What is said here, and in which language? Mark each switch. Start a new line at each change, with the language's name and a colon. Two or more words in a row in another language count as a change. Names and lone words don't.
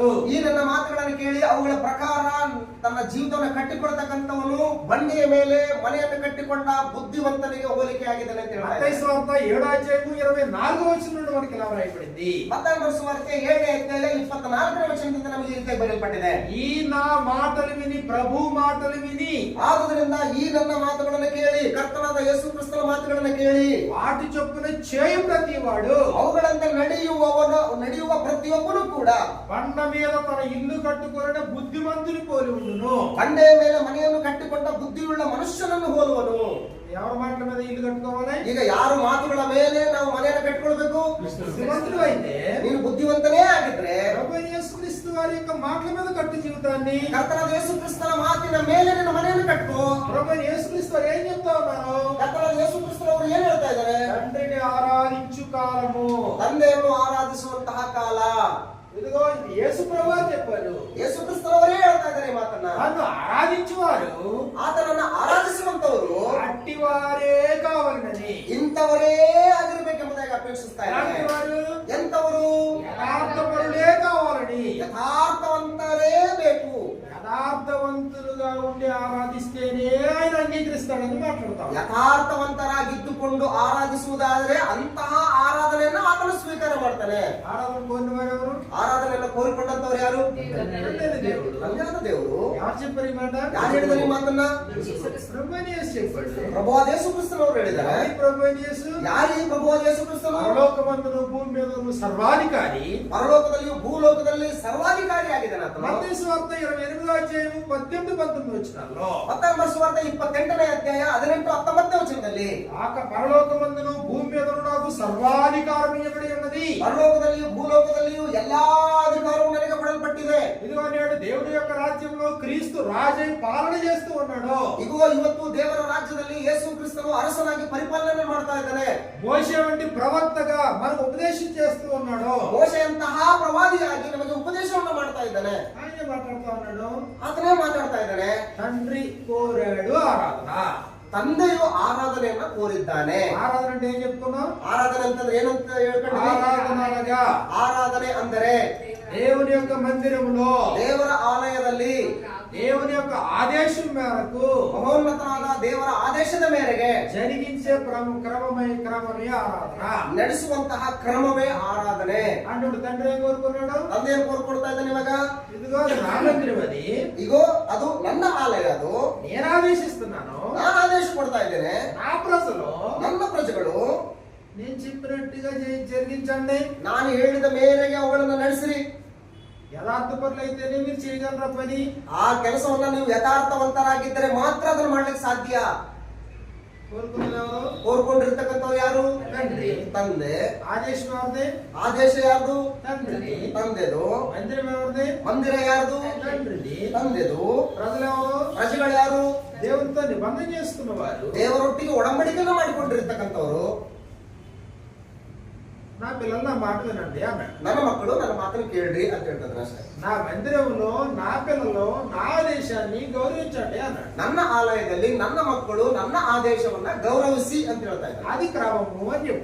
Kannada: ಈ ನನ್ನ ಮಾತುಗಳನ್ನು ಕೇಳಿ ಅವುಗಳ ಪ್ರಕಾರ ತನ್ನ ಜೀವಿತವನ್ನು ಕಟ್ಟಿಕೊಳ್ತಕ್ಕಂಥವನು ಬಂಡೆಯ ಮೇಲೆ ಮನೆಯನ್ನು ಕಟ್ಟಿಕೊಂಡ ಬುದ್ಧಿವಂತನಿಗೆ ಹೋಲಿಕೆ ಆಗಿದ್ದಾನೆ ಅಂತ ಹೇಳ್ತಾರೆ.
Telugu: మత్తయి సువార్త 7:24 నుండి మనకి ఇలా రాయబడింది.
Kannada: ಮತ್ತಾಯ ಸುವಾರ್ತೆ 7ನೇ ಅಧ್ಯಾಯ 24ನೇ ವಚನದಿಂದ ನಮಗೆ ಈ ರೀತಿ ಬರೆಯಲ್ಪಟ್ಟಿದೆ.
Telugu: ఈ నా మాటలు విని ప్రభు మాటలు విని
Kannada: ಆದುದರಿಂದ ಈ ನನ್ನ ಮಾತುಗಳನ್ನು ಕೇಳಿ, ಕರ್ತನಾದ ಯೇಸು ಕ್ರಿಸ್ತನ ಮಾತುಗಳನ್ನು ಕೇಳಿ
Telugu: వాటి చొప్పున చేయు ప్రతి వాడు
Kannada: ಅವುಗಳಂತೆ ನಡೆಯುವ ಪ್ರತಿಯೊಬ್ಬನು ಕೂಡ
Telugu: బండ మీద తన ఇల్లు కట్టుకున్న బుద్ధిమంతుని పోలి ఉండును.
Kannada: ಬಂಡೆಯ ಮೇಲೆ ಮನೆಯನ್ನು ಕಟ್ಟಿಕೊಂಡ ಬುದ್ಧಿಯುಳ್ಳ ಮನುಷ್ಯನನ್ನು ಹೋಲುವನು.
Telugu: ఎవరి మాటల మీద ఇల్లు కట్టుకోవాలి?
Kannada: ಈಗ ಯಾರು ಮಾತುಗಳ ಮೇಲೆ ನಾವು ಮನೆಯನ್ನು ಕಟ್ಟಿಕೊಳ್ಬೇಕು?
Telugu: బుద్ధిమంతుడు అయితే
Kannada: ನೀನು ಬುದ್ಧಿವಂತನೇ ಆಗಿದ್ರೆ
Telugu: ప్రభువైన యేసుక్రీస్తు వారి యొక్క మాటల మీద కట్టు జీవితాన్ని,
Kannada: ಕರ್ತನಾದ ಯೇಸು ಕ್ರಿಸ್ತನ ಮಾತಿನ ಮೇಲೆ ನಿನ್ನ ಮನೆಯನ್ನು ಕಟ್ಟು.
Telugu: ప్రభువైన యేసుక్రీస్తు వారు ఏం చెప్తా ఉన్నారు?
Kannada: ಕರ್ತನಾದ ಯೇಸು ಕ್ರಿಸ್ತನವರು ಏನ್ ಹೇಳ್ತಾ ಇದ್ದಾರೆ?
Telugu: తండ్రిని ఆరాధించు కాలము.
Kannada: ತಂದೆಯನ್ನು ಆರಾಧಿಸುವಂತಹ ಕಾಲ.
Telugu: ఇదిగో ఇది యేసు ప్రభువు చెప్పారు.
Kannada: ಯೇಸು ಕ್ರಿಸ್ತನವರೇ ಹೇಳ್ತಾ ಇದ್ದಾರೆ ಈ ಮಾತನ್ನ.
Telugu: నన్ను ఆరాధించువారు
Kannada: ಆತನನ್ನ ಆರಾಧಿಸುವಂತವರು
Telugu: అట్టివారే కావాలని.
Kannada: ಇಂಥವರೇ ಆಗಿರ್ಬೇಕೆಂಬುದಾಗಿ ಅಪೇಕ್ಷಿಸ್ತಾ
Telugu: ఎలాంటి
Kannada: ಇದ್ದಾರೆ.
Telugu: వారు?
Kannada: ಎಂಥವರು?
Telugu: యథార్థపరులే కావాలని.
Kannada: ಯಥಾರ್ಥವಂತರೇ ಬೇಕು.
Telugu: యథార్థవంతులుగా ఉండి ఆరాధిస్తేనే ఆయన అంగీకరిస్తాడని మాట్లాడతాం.
Kannada: ಯಥಾರ್ಥವಂತರಾಗಿದ್ದುಕೊಂಡು ಆರಾಧಿಸುವುದಾದರೆ ಅಂತಹ ಆರಾಧನೆಯನ್ನು ಆತನು ಸ್ವೀಕಾರ ಮಾಡ್ತಾನೆ.
Telugu: ఆరాధన కోరినవారు ఎవరు?
Kannada: ಆರಾಧನೆಯನ್ನು ಕೋರಿಕೊಂಡಂತವ್ರು ಯಾರು?
Telugu: ತಂದೆಯ దేవుడు.
Kannada: ತಂದೆಯಾದ ದೇವರು.
Telugu: ಯಾರು చెప్పారు ఈ మాట?
Kannada: ಯಾರು ಹೇಳಿದ್ದಾರೆ ಈ ಮಾತನ್ನ?
Telugu: ప్రభువైన యేసు చెప్పాడు.
Kannada: ಪ್ರಭುವಾದ ಯೇಸು ಕ್ರಿಸ್ತನವರು ಹೇಳಿದ್ದಾರೆ.
Telugu: ఎవరి ప్రభువైన యేసు?
Kannada: ಯಾರು ಈ ಪ್ರಭುವಾದ ಯೇಸು ಕ್ರಿಸ್ತನು?
Telugu: పరలోకమందును భూమి మీదను సర్వాధికారి.
Kannada: ಪರಲೋಕದಲ್ಲಿಯೂ ಭೂಲೋಕದಲ್ಲಿ ಸರ್ವಾಧಿಕಾರಿ ಆಗಿದ್ದಾನೆ ಆತನು.
Telugu: మత్తయి సువార్త 28:18-19 వచనాల్లో
Kannada: ಮತ್ತಾಯ ಸುವಾರ್ತೆ 28ನೇ ಅಧ್ಯಾಯ 18-19 ವಚನದಲ್ಲಿ
Telugu: పరలోకమందును భూమి మీదను నాకు సర్వాధికారం ఇవ్వబడి ఉన్నది.
Kannada: ಪರಲೋಕದಲ್ಲಿಯೂ ಭೂಲೋಕದಲ್ಲಿಯೂ ಎಲ್ಲಾ ಅಧಿಕಾರವು ನನಗೆ ಕೊಡಲ್ಪಟ್ಟಿದೆ.
Telugu: ఇదిగో నేడు దేవుడి యొక్క రాజ్యంలో క్రీస్తు రాజై పాలన చేస్తూ ఉన్నాడు.
Kannada: ಇಗೋ ಇವತ್ತು ದೇವರ ರಾಜ್ಯದಲ್ಲಿ ಯೇಸು ಕ್ರಿಸ್ತನು ಅರಸನಾಗಿ ಪರಿಪಾಲನೆ ಮಾಡ್ತಾ ಇದ್ದಾನೆ.
Telugu: మోషే వంటి ప్రవక్తగా మనకు ఉపదేశం చేస్తూ ఉన్నాడు.
Kannada: ಮೋಶೆಯಂತಹ ಪ್ರವಾದಿಯಾಗಿ ನಮಗೆ ಉಪದೇಶವನ್ನು ಮಾಡ್ತಾ ಇದ್ದಾನೆ.
Telugu: ఆయన మాట్లాడుతూ ఉన్నాడు.
Kannada: ಆತನೇ ಮಾತಾಡ್ತಾ ಇದ್ದಾನೆ.
Telugu: తండ్రి కోరాడు ఆరాధన.
Kannada: ತಂದೆಯು ಆರಾಧನೆಯನ್ನ ಕೋರಿದ್ದಾನೆ.
Telugu: ఆరాధన అంటే ఏం చెప్తున్నాం?
Kannada: ಆರಾಧನೆ ಅಂತಂದ್ರೆ ಏನಂತ ಹೇಳ್ಕೊಂಡು
Telugu: ఆరాధన అనగా
Kannada: ಆರಾಧನೆ ಅಂದರೆ
Telugu: దేవుని యొక్క మందిరములో
Kannada: ದೇವರ ಆಲಯದಲ್ಲಿ
Telugu: దేవుని యొక్క ఆదేశం మేరకు
Kannada: ಮಹೋನ್ನತನಾದ ದೇವರ ಆದೇಶದ ಮೇರೆಗೆ
Telugu: జరిగించే క్రమమే ఆరాధన.
Kannada: ನಡೆಸುವಂತಹ ಕ್ರಮವೇ ಆರಾಧನೆ.
Telugu: అంటుడు తండ్రి ఏం కోరుకున్నాడు?
Kannada: ತಂದೆ ಏನ್ ಕೋರ್ಕೊಡ್ತಾ ಇದ್ದಾನೆ ಇವಾಗ?
Telugu: ఇదిగో నా మందిరం అది,
Kannada: ಇಗೋ ಅದು ನನ್ನ ಆಲಯ, ಅದು
Telugu: నేను ఆదేశిస్తున్నాను.
Kannada: ನಾನು ಆದೇಶ ಕೊಡ್ತಾ ಇದ್ದೇನೆ.
Telugu: నా ప్రజలు
Kannada: ನನ್ನ ಪ್ರಜೆಗಳು
Telugu: నేను చెప్పినట్టుగా జరిగించండి.
Kannada: ನಾನು ಹೇಳಿದ ಮೇರೆಗೆ ಅವುಗಳನ್ನು ನಡೆಸಿರಿ.
Telugu: యథార్థపరులైతేనే మీరు చేయగలరా పని?
Kannada: ಆ ಕೆಲಸವನ್ನ ನೀವು ಯಥಾರ್ಥವಂತರಾಗಿದ್ದರೆ ಮಾತ್ರ ಅದನ್ನು ಮಾಡ್ಲಿಕ್ಕೆ ಸಾಧ್ಯ.
Telugu: కోరుకున్నది
Kannada: ಕೋರ್ಕೊಂಡಿರ್ತಕ್ಕಂಥವ್ರು ಯಾರು?
Telugu: తండ్రి.
Kannada: ತಂದೆ.
Telugu: ఆదేశం ఎవరిది?
Kannada: ಆದೇಶ ಯಾರ್ದು?
Telugu: తండ్రిది.
Kannada: ತಂದೆದು.
Telugu: మందిరం ఎవరిది?
Kannada: ಮಂದಿರ ಯಾರ್ದು?
Telugu: తండ్రిది.
Kannada: ತಂದೆದು.
Telugu: ప్రజలు ఎవరు?
Kannada: ಪ್ರಜೆಗಳು ಯಾರು?
Telugu: దేవునితో నిబంధన చేసుకున్న వారు.
Kannada: ದೇವರೊಟ್ಟಿಗೆ ಒಡಂಬಡಿಕೆಯನ್ನು ಮಾಡಿಕೊಂಡಿರ್ತಕ್ಕಂಥವ್ರು.
Telugu: నా పిల్లలు నా మాట వినండి అన్నాడు.
Kannada: ನನ್ನ ಮಕ್ಕಳು ನನ್ನ ಮಾತನ್ನು ಕೇಳ್ರಿ ಅಂತ ಹೇಳ್ತಾರೆ ಅಷ್ಟೇ.
Telugu: నా మందిరంలో నా పిల్లలు నా ఆదేశాన్ని గౌరవించండి అన్నాడు.
Kannada: ನನ್ನ ಆಲಯದಲ್ಲಿ ನನ್ನ ಮಕ್ಕಳು ನನ್ನ ಆದೇಶವನ್ನ ಗೌರವಿಸಿ ಅಂತ ಹೇಳ್ತಾ ಇದ್ದಾರೆ.
Telugu: అది క్రమము అని చెప్పు.